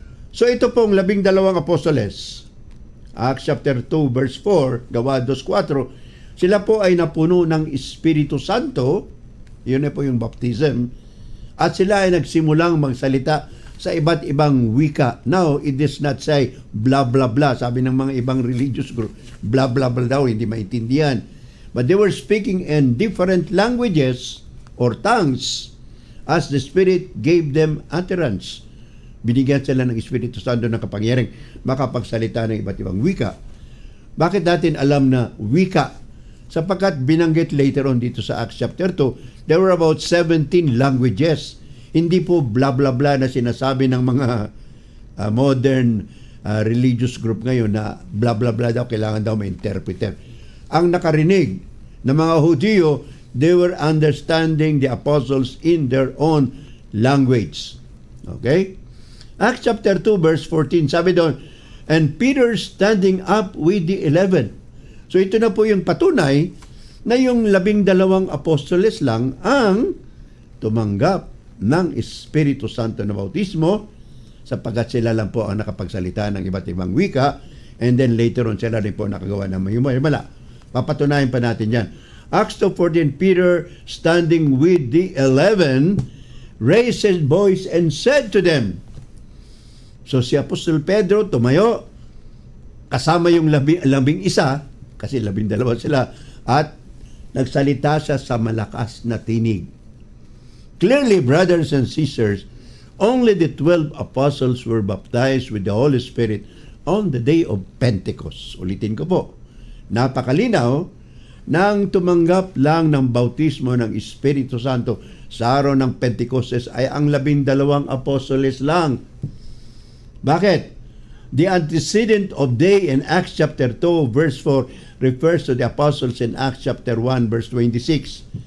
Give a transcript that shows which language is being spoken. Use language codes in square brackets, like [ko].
[tl] So ito pong 12 apostoles, Acts chapter 2 verse 4, Gawa 2:4, sila po ay napuno ng Espiritu Santo, yun na po yung baptism, at sila ay nagsimulang magsalita sa iba't ibang wika. [en] Now, it does not say [tl] blah blah blah, sabi ng mga ibang religious group, blah blah blah daw, hindi maintindihan. [en] But they were speaking in different languages or tongues as the Spirit gave them utterance. [tl] Binigyan sila ng Espiritu Santo ng kapangyarang makapagsalita ng iba't ibang wika. Bakit natin alam na wika? Sapagkat binanggit later on dito sa Acts chapter 2, [en] there were about 17 languages. [tl] Hindi po blah blah blah na sinasabi ng mga modern religious group ngayon na blah blah blah daw, kailangan daw may interpreter. Ang nakarinig ng mga Hudyo, [en] they were understanding the apostles in their own language. Okay? Acts chapter 2 verse 14, [tl] sabi doon, [en] and Peter standing up with the 11. [tl] So ito na po yung patunay na yung 12 apostoles lang ang tumanggap ng Espiritu Santo na bautismo, sapagkat sila lang po ang nakapagsalita ng iba't ibang wika, [en] and then later on [tl] sila rin po nakagawa ng mayumala. Papatunayan pa natin yan. [en] Acts 2:14, Peter standing with the 11 raised his voice and said to them. [tl] So si Apostol Pedro tumayo kasama yung 11, kasi 12 sila, at nagsalita siya sa malakas na tinig. [en] Clearly, brothers and sisters, only the 12 apostles were baptized with the Holy Spirit on the day of Pentecost. [tl] Ulitin ko po, napakalinaw nang tumanggap lang ng bautismo ng Espiritu Santo sa araw ng Pentecostes ay ang 12 apostoles lang. Bakit? [en] The antecedent of day in Acts chapter 2 verse 4 refers to the apostles in Acts chapter 1 verse 26.